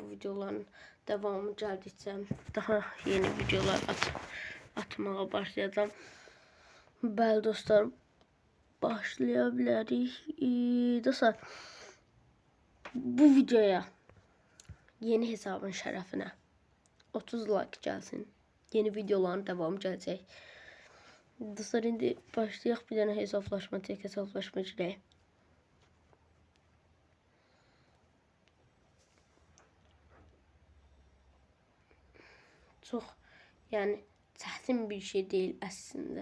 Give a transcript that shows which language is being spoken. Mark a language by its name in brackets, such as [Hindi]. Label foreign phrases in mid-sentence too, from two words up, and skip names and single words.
[Turkish] Bu videoların devamı geldikçe daha yeni videolar atmaya başlayacağım. [Azerbaijani] Bəli dostlar, başlayabiliriz. Dostlar, bu videoya yeni hesabın şərəfinə 30 like gelsin. [Turkish] Yeni videoların devamı gelecek. [Azerbaijani] Dostlar, indi başlayaq bir dənə hesablaşma, tek hesablaşma girək. Çox, yəni çətin bir şey değil əslində.